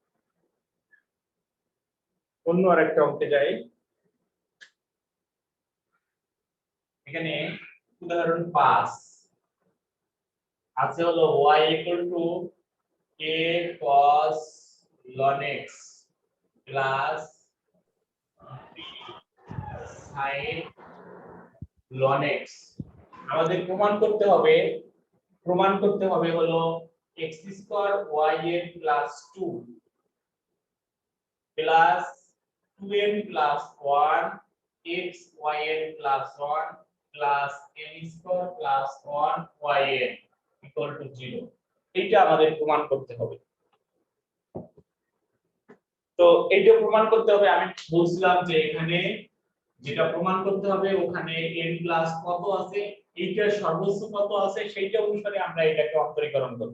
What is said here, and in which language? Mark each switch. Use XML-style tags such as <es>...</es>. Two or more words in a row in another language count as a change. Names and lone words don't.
<bn>এখানে উদাহরণ 5 আছে হলো</bn> <en>y a cos ln x</en> <bn>plus b sin ln x। আমাদের প্রমাণ করতে হবে হলো x স্কয়ার</bn> <en>y n plus 2 plus 2n plus 1 x y n plus 1 plus n square plus 1 y n equal to 0।</en> <bn>এটা আমাদের প্রমাণ করতে হবে। তো এইটা প্রমাণ করতে হবে, আমি বলছিলাম যে এখানে যেটা প্রমাণ করতে হবে ওখানে n প্লাস কত আছে, এইটার সর্বোচ্চ কত আছে সেইটা অনুসারে আমরা এটাকে অন্তরীকরণ করব।</bn>